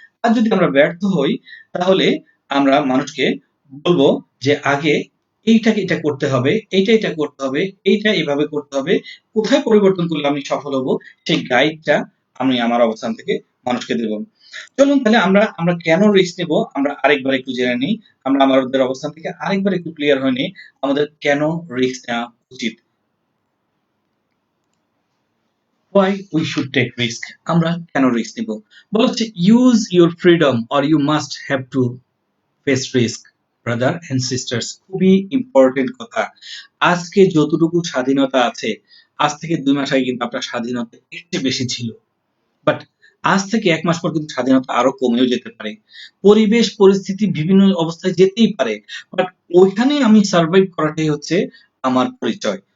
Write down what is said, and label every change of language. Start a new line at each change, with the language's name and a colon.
Bangla: আর যদি আমরা ব্যর্থ হই, তাহলে আমরা মানুষকে বলবো যে আগে এইটাকে এটা করতে হবে, এইটা এটা করতে হবে, এইটা এভাবে করতে হবে, কোথায় পরিবর্তন করলে আমি সফল হব, সেই গাইডটা আমি আমার অবস্থান থেকে মানুষকে দেব। চলুন তাহলে আমরা আমরা কেন রিস্ক নেব আমরা আরেকবার একটু জেনে নিই। আমরা আমাদের অবস্থান থেকে আরেকবার একটু ক্লিয়ার হয়ে নিই, আমাদের কেন রিস্ক নেওয়া উচিত।
English: why we should take risk,
Bangla: আমরা কেন রিস্ক নিব? বলা হচ্ছে
English: use your freedom or you must have to face risk, brother and sisters,
Bangla: খুবই ইম্পর্টেন্ট কথা। আজকে যতটুকু স্বাধীনতা আছে, আজ থেকে 2 মাস আগে কিন্তু আপনার স্বাধীনতা এর চেয়ে বেশি ছিল। বাট আজ থেকে 1 মাস পর কিন্তু স্বাধীনতা আরো কমেও যেতে পারে। পরিবেশ পরিস্থিতি বিভিন্ন অবস্থায় যেতেই পারে। বাট ওইখানে আমি সার্ভাইভ করাটাই হচ্ছে আমার পরিচয়।